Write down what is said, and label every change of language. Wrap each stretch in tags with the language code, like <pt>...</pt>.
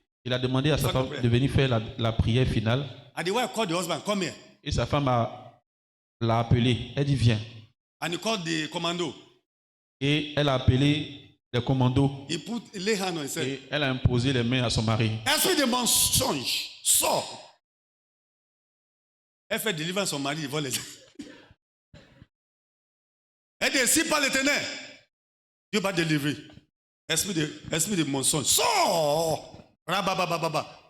<fr>il a demandé à sa femme de venir faire la prière finale.</fr> <en>And the wife called the husband, come here.</en> <fr>Et sa femme l'a appelé. Elle dit, viens.</fr> <en>And he called the commando.</en> <fr>Et elle a appelé les commandos.</fr> <en>He lay hand on himself.</en> <fr>Et elle a imposé les mains à son mari. Esprit de mensonge, sort. Elle fait délivrer son mari devant les. Elle dit, si pas l'éternel, Dieu va délivrer. Esprit de mensonge, sort. Rababababa.</fr>